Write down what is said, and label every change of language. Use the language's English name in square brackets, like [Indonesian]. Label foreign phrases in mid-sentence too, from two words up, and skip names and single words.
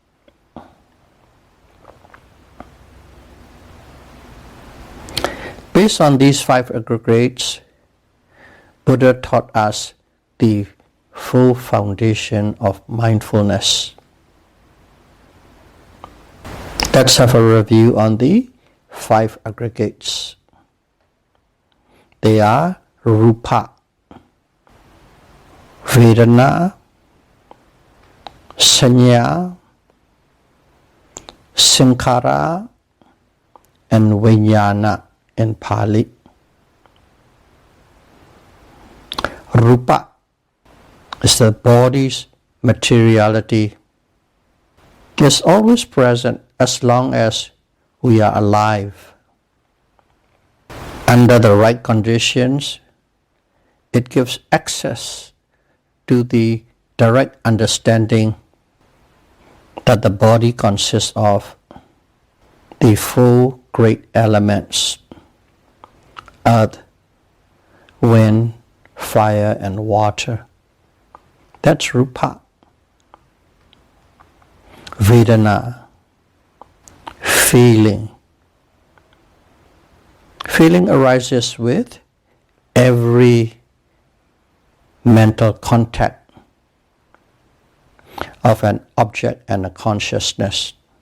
[English] Based on these five aggregates, Buddha taught us the Four Foundations of Mindfulness. Let's have a review on the five aggregates. They are [Pali] rupa, vedana, sanna, sankhara, [English] and vinnana in Pali. Rupa is the body's materiality. It's always present as long as we are alive. Under the right conditions, it gives access to the direct understanding that the body consists of the four great elements: earth, wind, fire, and water. That's rupa. Vedana, feeling. Feeling arises with every mental contact of an object and a consciousness.